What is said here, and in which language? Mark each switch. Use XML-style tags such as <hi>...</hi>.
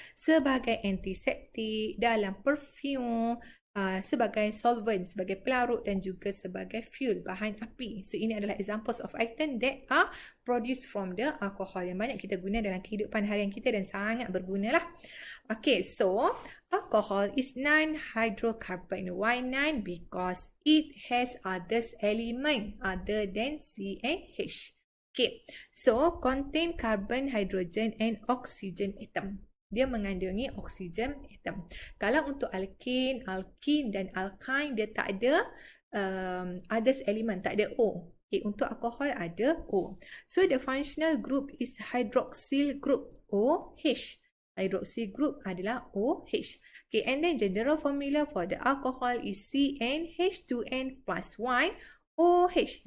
<ms>Sebagai antiseptik, dalam perfume, sebagai solvent, sebagai pelarut dan juga sebagai fuel, bahan api. So, ini adalah</ms> <en>examples of item that are produced from the alcohol</en> <ms>yang banyak kita guna dalam kehidupan harian kita dan sangat berguna lah.</ms> <en>Okay, so alcohol is non-hydrocarbon. Why non? Because it has other element other than C and H. Okay, so contain carbon, hydrogen and oxygen atom.</en> <ms>Dia mengandungi oksigen atom. Kalau untuk alkane, alkene dan alkyne dia tak ada others element, tak ada O. Okay, untuk alkohol ada O.</ms> <en>So the functional group is hydroxyl group, OH.</en> <ms>Hydroxyl group adalah OH.</ms> <en>Okay, and then general formula for the alcohol is CnH2n plus Y OH.</en>